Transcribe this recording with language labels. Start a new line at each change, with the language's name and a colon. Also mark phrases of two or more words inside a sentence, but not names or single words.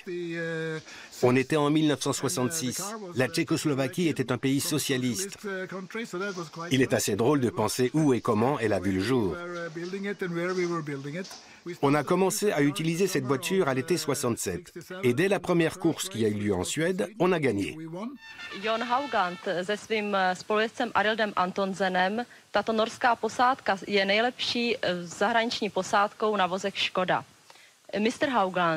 French: On était en 1966. La Tchécoslovaquie était un pays socialiste. Il est assez drôle de penser où et comment elle a vu le jour. On a commencé à utiliser cette voiture à l'été 67. Et dès la première course qui a eu lieu en Suède, on a gagné.
Czech: Jon Haugand se svým spolujezdcem Arildem Antonsenem, tato norská posádka je nejlepší zahraniční posádkou na vozech Škoda. Mr. Haugand,